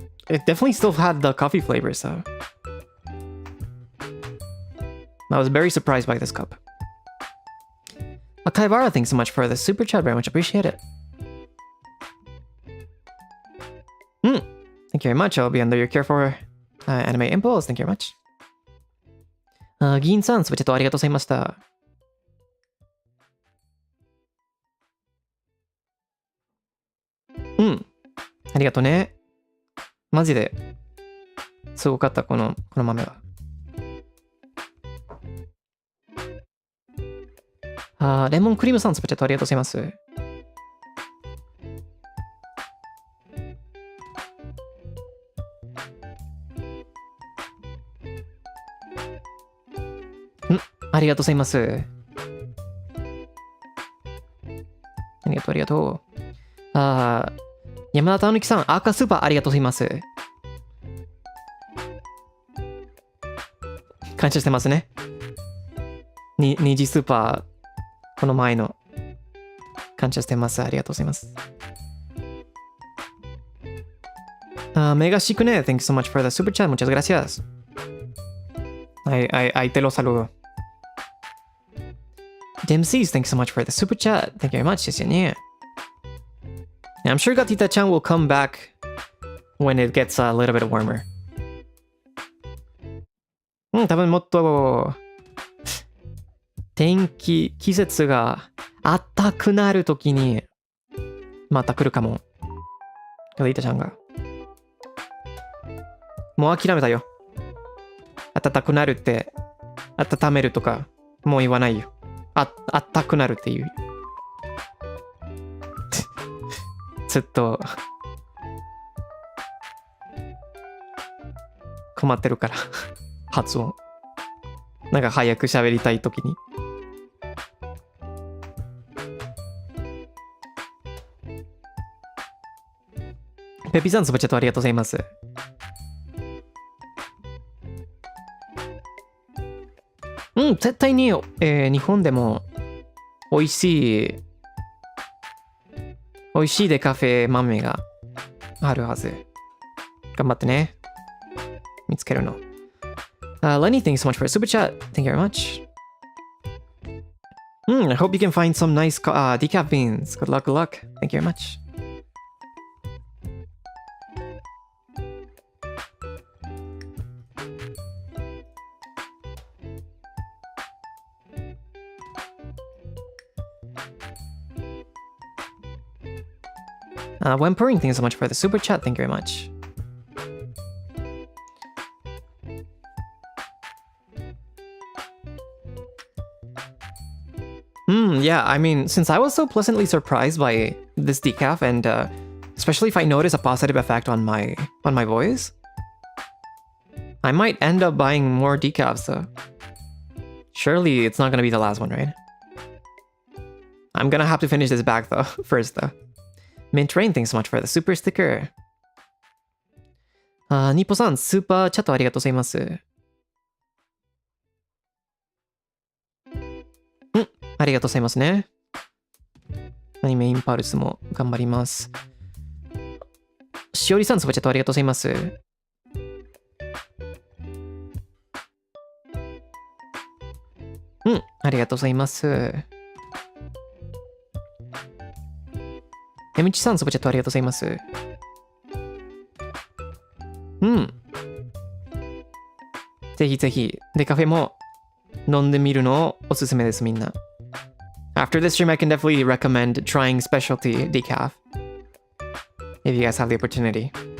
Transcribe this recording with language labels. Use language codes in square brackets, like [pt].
[en] it definitely still had the coffee flavor, so I was very surprised by this cup. Kaibara, thanks so much for the super chat. Very much appreciate it. Thank you very much. I'll be under your care for anime impulse. Thank you very much. [ja] Gin-san, スプチャットありがとうございました。ありがとうね。マジですごかった、この豆は。レモンクリームさん、スプチャットありがとうございます。ありがとうございます。ありがとう、ありがとう。山田たぬきさん、赤スーパーありがとうございます。感謝してますね。二次スーパー、この前の。感謝してます。ありがとうございます。 [en] メガシクネ、thank you so much for the super chat. [es] Muchas gracias. Ahí te lo saludo. [en] DMCs, thanks so much for the super chat. Thank you very much. [ja] ですよね。 [en] I'm sure Gatita-chan will come back when it gets a little bit warmer. [ja] 多分もっと季節が暖かくなるときにまた来るかも。 Gatita-chanが。もう諦めたよ。暖かくなるって、温めるとか、もう言わないよ。あったくなるっていう。ずっと困ってるから発音なんか早く喋りたいときに。ペピさんスパチャットありがとうございます。絶対に、日本でも美味しいデカフェ豆があるはず。頑張ってね。見つけるの。 [en] Lenny, thanks so much for a super chat. Thank you very much. I hope you can find some nice decaf beans. Good luck, good luck. Thank you very much. Whimpering, thank you so much for the super chat. Thank you very much. Yeah, I mean, since I was so pleasantly surprised by this decaf, and especially if I notice a positive effect on my voice, I might end up buying more decafs. So surely it's not gonna be the last one, right? I'm gonna have to finish this bag though first though. Mint Rain, thanks so much for the super sticker. [ja] ニッポさん、スーパーチャットありがとうございます。ありがとうございますね。アニメインパルスも頑張ります。しおりさん、スーパーチャットありがとうございます。ありがとうございます。やみちさん、スーパーチャットありがとうございます。ぜひぜひ、デカフェも飲んでみるのをおすすめです、みんな。 [en] After this stream, I can definitely recommend trying specialty decaf. If you guys have the opportunity.